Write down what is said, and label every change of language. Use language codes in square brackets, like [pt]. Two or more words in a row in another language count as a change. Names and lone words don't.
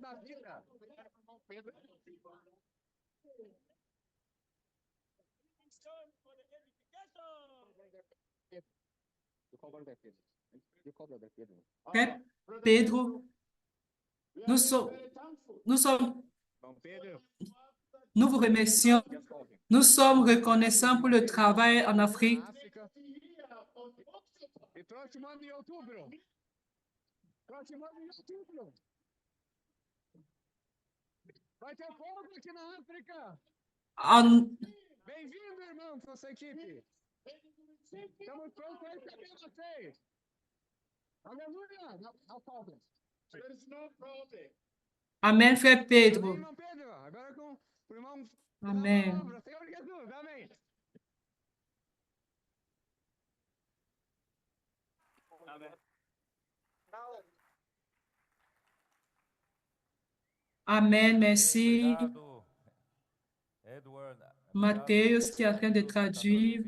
[fr] Frère Pedro, nous vous remercions. Nous sommes reconnaissants pour le travail en Afrique. [pt] Bem-vindo, irmão, com sua equipe. Estamos prontos a receber vocês. Aleluia. Não falta. [fr] Amen, frère Pedro. [pt] Irmão Pedro, agora com o irmão. Amen. Senhor Jesus, amém. [fr] Amen, merci. Mathéus qui est en train de traduire.